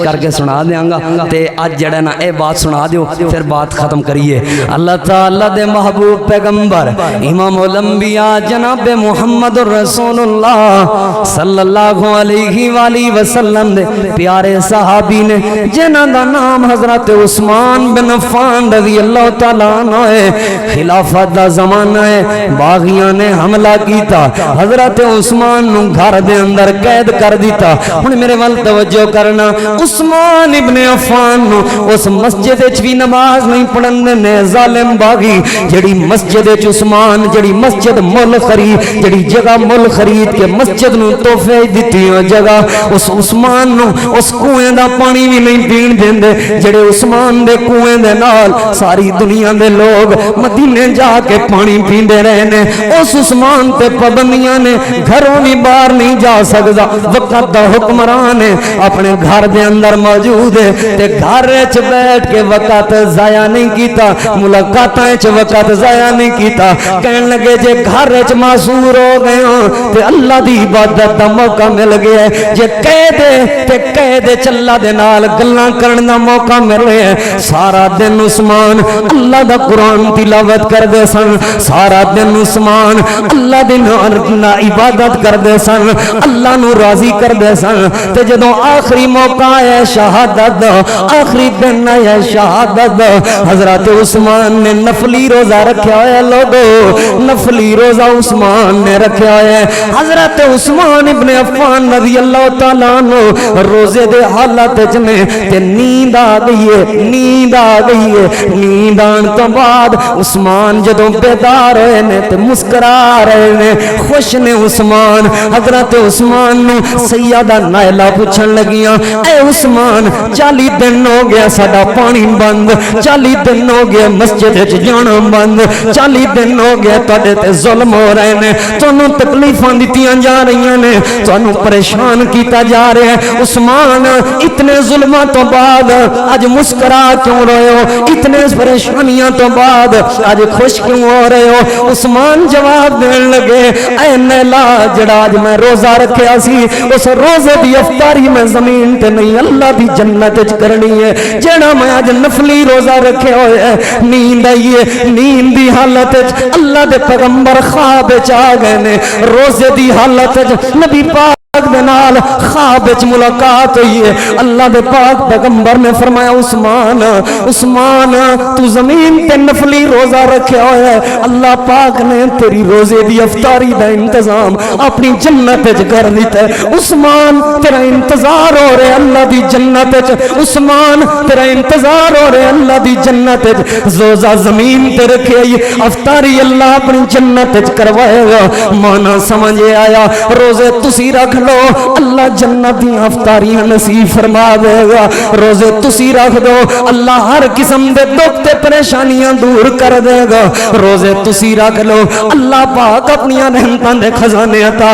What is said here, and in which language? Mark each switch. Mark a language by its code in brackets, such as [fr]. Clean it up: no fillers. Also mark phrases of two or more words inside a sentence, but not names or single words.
[pa] کر کے سنا دیاں گا تے آج جڑے نا اے بات سنا دیو پھر بات ختم کریے اللہ تعالیٰ دے محبوب پیغمبر امام الانبیاء جناب محمد رسول اللہ [ar] صلی اللہ علیہ وآلہ وسلم [pa] دے پیارے صحابی نے جنہ دا نام حضرت عثمان بن عفان [ar] رضی اللہ تعالیٰ عنہ [pa] ہے خلافت دا زمانہ ہے باغیاں نے حملہ کیتا حضرت عثمان نو گھر دے اندر قید کر دیتا. ہن میرے ول توجہ کرنا, عثمان ابن عفان نو اس مسجد وچ بھی نماز نہیں پڑھن دے ظالم باغی. جڑی مسجد وچ عثمان جڑی مسجد مل خرید جڑی جگہ مل خرید کے مسجد نو تحفے دتی جگہ اس عثمان نو اس کنویں دا پانی بھی نہیں پین دیندے. جڑے عثمان دے کنویں دے نال ساری دنیا دے لوگ مدینے جا کے پانی پیندے رہے نے, اس عثمان تے پابندیاں نے, گھروں بھی باہر نہیں جا سکدا. وقت دا حکمران ہے, اپنے گھر دے اندر موجود ہے تے گھر وچ بیٹھ کے وقت ضائع نہیں کیتا, ملاقاتاں وچ وقت ضائع نہیں کیتا. کہن لگے جے گھر وچ معذور ہو گئے ہاں تے اللہ دی عبادت دا موقع مل گیا ہے, جے قید تے قید چلا دے نال گلاں کرن دا موقع ملے ہے. سارا دن عثمان اللہ دا قرآن تلاوت کر دے سن, سارا دن عثمان اللہ دے نال عبادت کر دے سن, اللہ نو راضی کر دے سن. تے جدوں آخری موقع ہے شہادت دا, آخری دن ہے شہادت دا, حضرت عثمان نے نفلی روزہ رکھیا ہے. لوگو نفلی روزہ عثمان نے رکھیا ہے. حضرت عثمان ابن عفان [ar] رضی اللہ تعالیٰ عنہ [pa] روزے دے حالت وچ نے تے نیند آ گئی ہے, نیند آ گئی ہے. نیند آن تو بعد عثمان جدوں بیدار ہوئے نے تے مسکرا رہے نے, خوش نے عثمان. حضرت عثمان نو سیدہ نائلہ پوچھن لگیاں, اے عثمان 40 دن ہو گیا ساڈا پانی بند, 40 دن ہو گیا مسجد وچ جانا بند, 40 دن ہو گیا تواڈے تے ظلم ہو رہے نے, تانوں تکلیفاں دتیاں جا رہی نے, تانوں پریشان کیتا جا رہا ہے. عثمان اتنے ظلماں تو بعد اج مسکرا کیوں رہے ہو, اتنے پریشانیاں تو بعد اج خوش کیوں ہو رہے ہو؟ عثمان جواب دین لگے, اے نیلا جڑا اج میں روزہ رکھیا سی اس روزے دی افطاری میں زمین تے نہیں اللہ دی جنت وچ کرنی ہے. جڑا میں اج نفلی روزہ رکھیا ہویا ہے, نیند آئی ہے, نیند دی حالت وچ اللہ دے پیغمبر خواب وچ آ گئے نے, روزے دی حالت وچ نبی پاک دے نال خواب وچ ملاقات ہوئی ہے. اللہ دے پاک پیغمبر نے فرمایا, عثمان عثمان تو زمین تے نفلی روزہ رکھیا ہوا ہے, اللہ پاک نے تیری روزے دی افطاری دا انتظام اپنی جنت وچ کر دیتا ہے. عثمان تیرا انتظار ہو رہے اللہ دی جنت وچ, عثمان تیرا انتظار ہو رہے اللہ دی جنت وچ. روزہ زمین تے رکھیا افطاری اللہ اپنی جنت وچ کروائے گا. مانا سمجھ آیا, روزے تسی رکھ لو اللہ جنت دی افطاریاں نصیب فرما دے گا. روزے تسی رکھ دو اللہ ہر قسم دے دکھ تے پریشانیاں دور کر دے گا. روزے تسی رکھ لو اللہ پاک اپنی رحمتاں دے خزانے عطا.